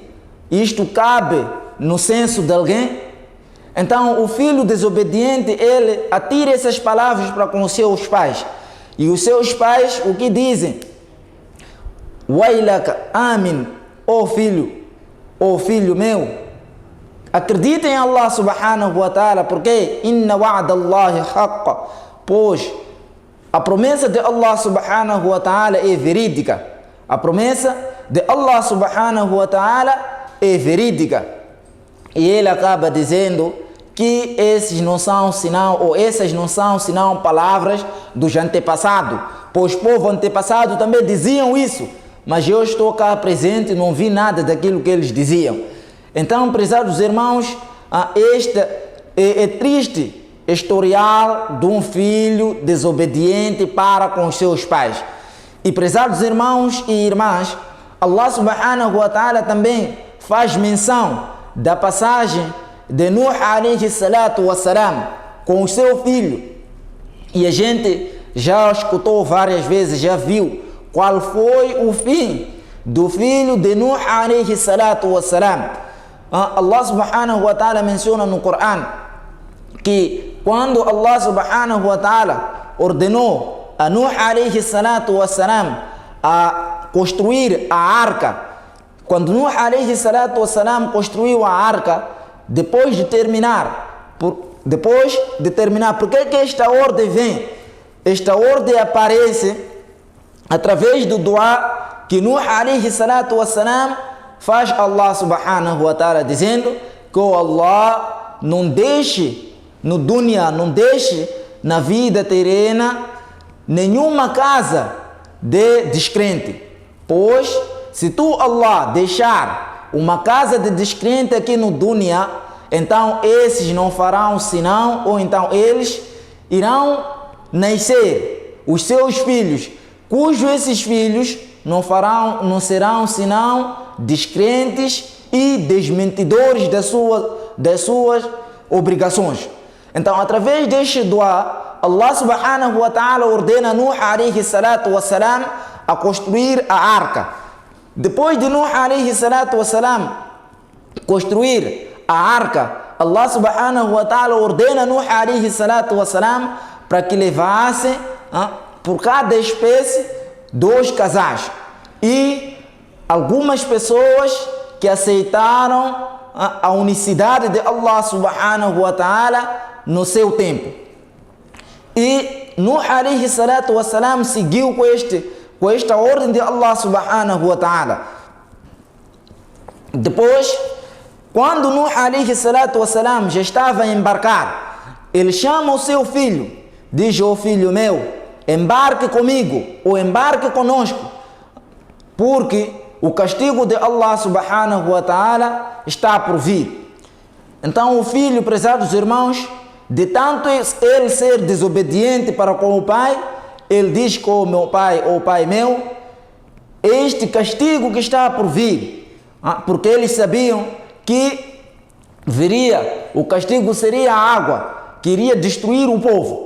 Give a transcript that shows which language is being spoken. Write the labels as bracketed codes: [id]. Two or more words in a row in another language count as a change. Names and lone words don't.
[pt] Isto cabe no senso de alguém? Então o filho desobediente, ele atira essas palavras para com os seus pais. E os seus pais o que dizem? [ar] ويلك آمن, [pt] ó filho meu, acredita em [ar] الله سبحانه وتعالى, [pt] porque [ar] إن وعد الله حق, [pt] pois a promessa de [ar] الله سبحانه وتعالى [pt] é verídica. A promessa de [ar] الله سبحانه وتعالى [pt] é verídica. E ele acaba dizendo que esses não são senão, ou essas não são senão palavras dos antepassados, pois o povo antepassado também diziam isso, mas eu estou cá presente e não vi nada daquilo que eles diziam. Então, prezados irmãos, este é triste historial de um filho desobediente para com os seus pais. E prezados irmãos e irmãs, [ar] الله سبحانه وتعالى [pt] também faz menção da passagem de [ar] نوح عليه الصلاة والسلام [pt] com o seu filho. E a gente já escutou várias vezes, já viu qual foi o fim do filho de [ar] نوح عليه الصلاة والسلام. الله سبحانه وتعالى [pt] menciona no Corão que quando [ar] الله سبحانه وتعالى [pt] ordenou a [ar] نوح عليه الصلاة والسلام [pt] a construir a arca, quando [ar] نوح عليه الصلاة والسلام [pt] construiu a arca, depois de terminar, porque que esta ordem vem? Esta ordem aparece através do dua que [ar] نوح عليه الصلاة والسلام [pt] faz a [ar] الله سبحانه وتعالى, [pt] dizendo que Allah não deixe no dunya, não deixe na vida terrena nenhuma casa de descrente, pois se tu, Allah, deixar uma casa de descrente aqui no dunya, então esses não farão senão, ou então eles irão nascer os seus filhos, cujos esses filhos não serão senão descrentes e desmentidores das suas obrigações. Então, através deste dua, [ar] الله سبحانه وتعالى [pt] ordena [ar] نوح عليه الصلاة والسلام [pt] a construir a arca. Depois de [ar] نوح عليه الصلاة والسلام [pt] construir a arca, [ar] الله سبحانه وتعالى [pt] ordena [ar] نوح عليه الصلاة والسلام [pt] para que levasse por cada espécie 2 casais. E algumas pessoas que aceitaram a unicidade de [ar] الله سبحانه وتعالى [pt] no seu tempo. E [ar] نوح عليه الصلاة والسلام [pt] seguiu com esta ordem de [ar] الله سبحانه وتعالى. [pt] Depois, quando [ar] نوح عليه الصلاة والسلام [pt] já estava a embarcar, ele chama o seu filho, diz: ó filho meu, embarque comigo, ou embarque conosco, porque o castigo de [ar] الله سبحانه وتعالى [pt] está por vir. Então o filho, prezados irmãos, de tanto ele ser desobediente para com o pai, ele diz com o meu pai, ó pai meu, este castigo que está por vir, porque eles sabiam que viria, o castigo seria a água, que iria destruir o povo.